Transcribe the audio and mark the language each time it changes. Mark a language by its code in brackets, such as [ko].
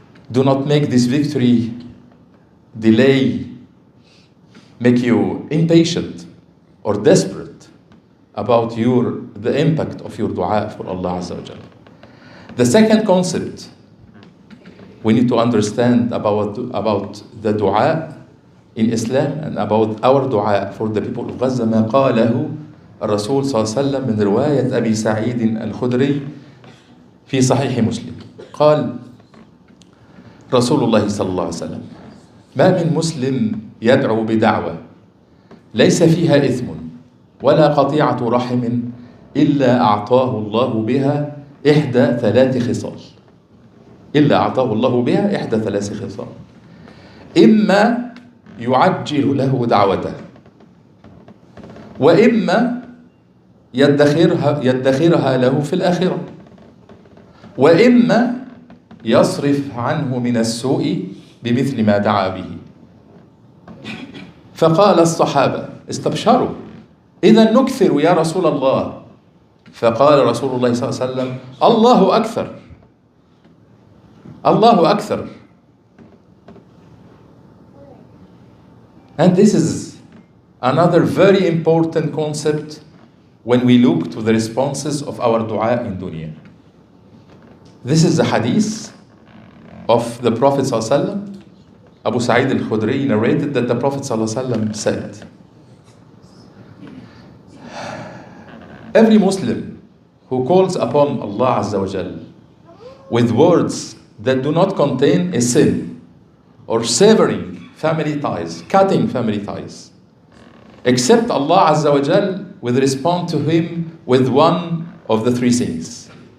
[en] Do not make this victory delay, make you impatient or desperate about the impact of your dua for Allah Azza wa Jalla. The second concept we need to understand about the dua in Islam and about our dua for the people of Gaza. [ar] ما قاله الرسول صلى الله عليه وسلم من رواية أبي سعيد الخدري في صحيح مسلم. قال رسول الله صلى الله عليه وسلم: ما من مسلم يدعو بدعوة ليس فيها إثم ولا قطيعة رحم إلا أعطاه الله بها إحدى ثلاث خصال. إلا أعطاه الله بها إحدى ثلاث خصال: إما يعجل له دعوته، وإما يدخرها له في الآخرة، وإما يصرف عنه من السوء بمثل ما دعا به. فقال الصحابة: استبشروا، إذا نكثر يا رسول الله. فقال رسول الله صلى الله عليه وسلم: الله أكثر، الله أكثر. [en] And this is another very important concept when we look to the responses of our dua in dunya. This is the hadith of the Prophet ﷺ. Abu Sa'id al-Khudri narrated that the Prophet ﷺ said, every Muslim who calls upon Allah Azza wa Jal with words that do not contain a sin or severing family ties, cutting family ties, except Allah Azza wa Jal will respond to him with one of the three things.